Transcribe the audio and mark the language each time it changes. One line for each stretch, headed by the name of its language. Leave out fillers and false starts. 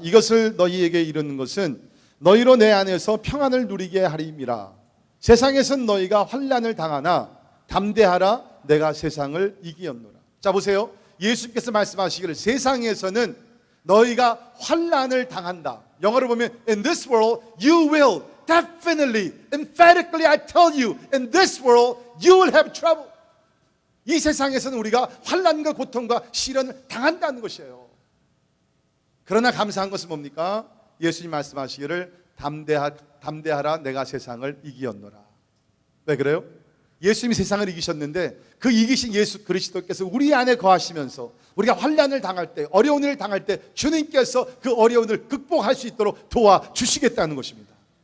Korean: 이것을 너희에게 이르는 것은 너희로 내 안에서 평안을 누리게 하림이라. 세상에선 너희가 환난을 당하나 담대하라, 내가 세상을 이기었노라. 자, 보세요. 예수님께서 말씀하시기를 세상에서는 너희가 환난을 당한다. 영어로 보면
English: in this world you will definitely, emphatically I tell you, in this world you will have trouble.
Korean: 이 세상에서는 우리가 환난과 고통과 시련을 당한다는 것이에요. 그러나 감사한 것은 뭡니까? 예수님 말씀하시기를 담대하라, 내가 세상을 이기었노라. 왜 그래요? 예수님이 세상을 이기셨는데 그 이기신 예수 그리스도께서 우리 안에 거하시면서 우리가 환난을 당할 때, 어려운 일을 당할 때 주님께서 그 어려운 일을 극복할 수 있도록 도와주시겠다는 것입니다.